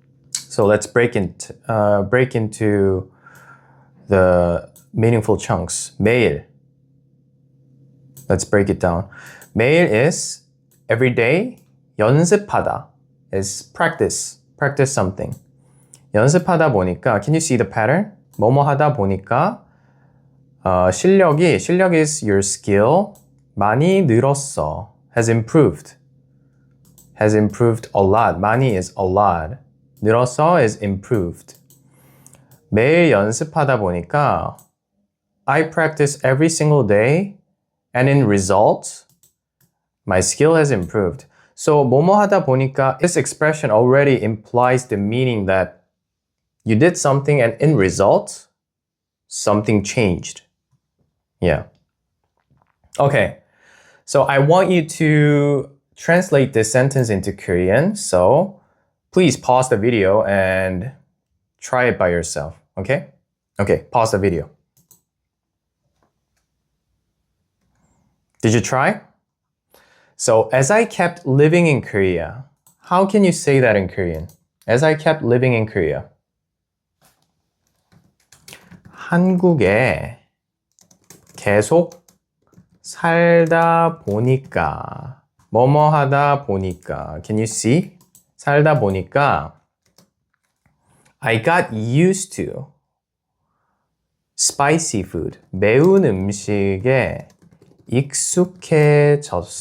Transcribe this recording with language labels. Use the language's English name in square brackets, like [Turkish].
[English] So let's break into the meaningful chunks. 매일. Let's break it down. 매일 is every day. 연습하다 is practice something. [Korean] 연습하다 보니까, [English] can you see the pattern? [Korean] 뭐뭐 하다 보니까 실력 [English] is your skill. [Korean] 많이 늘었어 [English] has improved a lot. 많이 is a lot. 늘었어 is improved. [Korean] 매일 연습하다 보니까 [English] I practice every single day and in result my skill has improved. So [Korean] 뭐뭐 하다 보니까 [English] this expression already implies the meaning that you did something and in result something changed. Yeah. Okay. So I want you to translate this sentence into Korean. So please pause the video and try it by yourself. Okay? Okay, pause the video. Did you try? So as I kept living in Korea, how can you say that in Korean? As I kept living in Korea. [Korean] 한국에 계속 살다 보니까 뭐뭐 하다 보니까 [English] can you see? [Korean] 살다 보니까 [English] I got used to spicy food. [Korean] 매운 음식에 익숙해졌어.